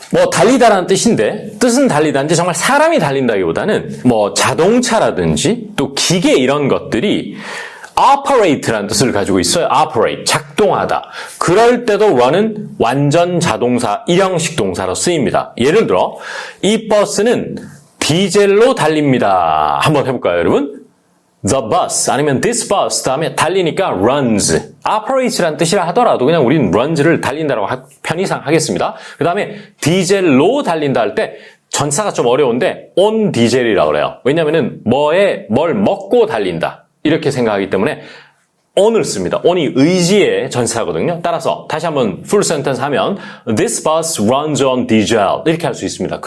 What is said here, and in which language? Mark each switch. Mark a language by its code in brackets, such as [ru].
[ko] 뭐 달리다라는 뜻인데 뜻은 달리다인데 정말 사람이 달린다기보다는 뭐 자동차라든지 또 기계 이런 것들이 operate라는 뜻을 가지고 있어요. operate, 작동하다. 그럴 때도 run은 완전 자동사, 일형식 동사로 쓰입니다. 예를 들어 이 버스는 디젤로 달립니다. 한번 해볼까요, 여러분? [en] The bus [ko] 아니면 [en] this bus [ko] 다음에 달리니까 [en] runs. [ko] operate라는 뜻이라 하더라도 그냥 우리는 runs를 달린다라고 편의상 하겠습니다. 그 다음에 디젤로 달린다 할 때 전사가 좀 어려운데 on 디젤이라고 그래요. 왜냐면은 뭘 먹고 달린다. 이렇게 생각하기 때문에 on을 씁니다. on이 의지의 전사거든요. 따라서 다시 한번 [en] full sentence [ko] 하면 [en] This bus runs on diesel [ko] 이렇게 할 수 있습니다.